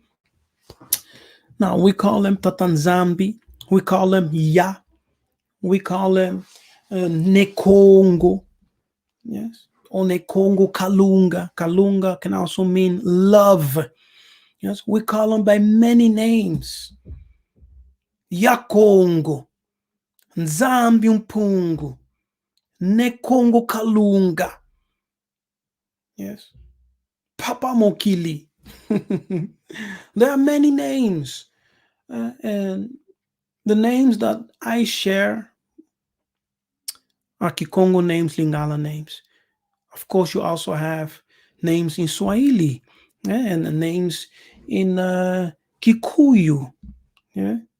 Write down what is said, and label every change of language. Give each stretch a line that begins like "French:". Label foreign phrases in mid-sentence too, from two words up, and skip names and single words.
English: Now, we call them Tatanzambi. We call them Ya. We call them Nekongo. Yes. Or Nekongo Kalunga. Kalunga can also mean love. Yes. We call them by many names. ya Congo, Nzambi Mpungu, ne Congo Kalunga. Yes. Papa Mokili. There are many names. And the names that I share are Kikongo names, Lingala names. Of course, you also have names in Swahili, and names in Kikuyu, yeah?